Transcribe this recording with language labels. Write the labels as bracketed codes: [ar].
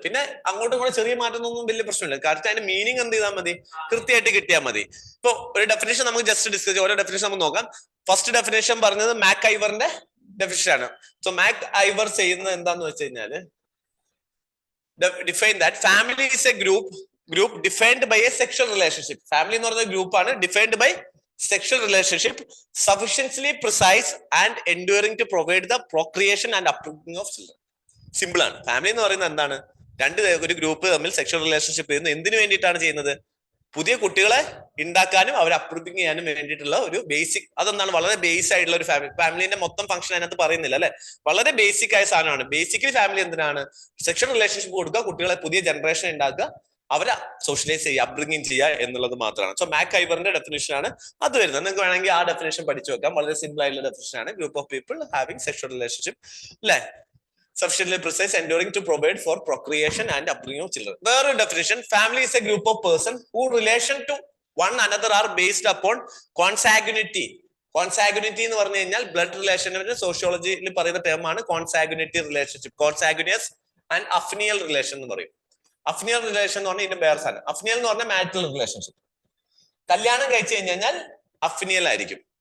[ml] പിന്നെ അങ്ങോട്ടും കൂടെ ചെറിയ മാറ്റമൊന്നും വലിയ പ്രശ്നമില്ല. കറക്റ്റ് അതിന്റെ മീനിങ് എന്ത് ചെയ്താൽ മതി, കൃത്യമായിട്ട് കിട്ടിയാൽ മതി. ഇപ്പൊ ഒരു ഡെഫിനേഷൻ നമുക്ക് ജസ്റ്റ് ഡിസ്കസ് ചെയ്യാം. ഓരോ ഡെഫിനേഷൻ നമുക്ക് നോക്കാം. ഫസ്റ്റ് ഡെഫിനേഷൻ പറഞ്ഞത് മാക് ഐവറിന്റെ ഡെഫിനേഷൻ ആണ്. [en] so MacIver [ml] ചെയ്യുന്നത് എന്താന്ന് വെച്ച് കഴിഞ്ഞാല്, [en] Define that family is a group defined by a sexual relationship. [ml] Family എന്ന് പറയുന്ന ഗ്രൂപ്പ് ആണ് [en] Defined by sexual relationship sufficiently precise and enduring to provide the procreation and upbringing of children. [ml] Simple ആണ്. Family എന്ന് പറയുന്നത് എന്താണ്, ഒരു group തമ്മിൽ sexual relationship ചെയ്യുന്നത് എന്തിനു വേണ്ടിയിട്ടാണ് ചെയ്യുന്നത്, പുതിയ കുട്ടികളെ ഉണ്ടാക്കാനും അവരെ അപ്ബ്രിങ് ചെയ്യാനും വേണ്ടിയിട്ടുള്ള ഒരു ബേസിക്, അതെന്താണ് വളരെ ബേസ് ആയിട്ടുള്ള ഒരു ഫാമിലിന്റെ മൊത്തം ഫംഗ്ഷൻ അതിനകത്ത് പറയുന്നില്ല അല്ലെ, വളരെ ബേസിക് ആയ സാധനമാണ്. ബേസിക്കലി ഫാമിലി എന്തിനാണ്, സെക്ഷൽ റിലേഷൻഷിപ്പ് കൊടുക്കുക, കുട്ടികളെ പുതിയ ജനറേഷൻ ഉണ്ടാക്കുക, അവരെ സോഷ്യലൈസ് ചെയ്യുക, അപ്ബ്രിങ്ങിങ് ചെയ്യുക എന്നുള്ളത് മാത്രമാണ്. സോ മാക് ഐവറിന്റെ ഡെഫിനേഷൻ ആണ് അത് വരുന്നത്. നിങ്ങൾക്ക് വേണമെങ്കിൽ ആ ഡെഫിനേഷൻ പഠിച്ചു വെക്കാം. വളരെ സിമ്പിൾ ആയിട്ടുള്ള ഡെഫിനേഷൻ ആണ്. [en] Group of people having sexual relationship അല്ലെ, sufficiently precise, enduring to provide for procreation and upbringing of children. Another definition, family is a group of persons who relation to one another are based upon consanguinity. [ml] Consanguinity എന്ന് പറഞ്ഞു കഴിഞ്ഞാൽ blood റിലേഷന്റെ സോഷ്യോളജിയിൽ പറയുന്ന term ആണ് കോൺസാഗ്യുനിറ്റി relationship. കോൺസാഗ്യുനിയസ് and അഫ്നിയൽ relation എന്ന് പറയും. അഫ്നിയൽ relation എന്ന് പറഞ്ഞാൽ ഇതിന്റെ വേറെ സാധനം. അഫ്നിയൽ എന്ന് പറഞ്ഞാൽ മാരിറ്റൽ റിലേഷൻഷിപ്പ്. കല്യാണം കഴിച്ചു കഴിഞ്ഞാൽ അഫ്നിയൽ ആയിരിക്കും.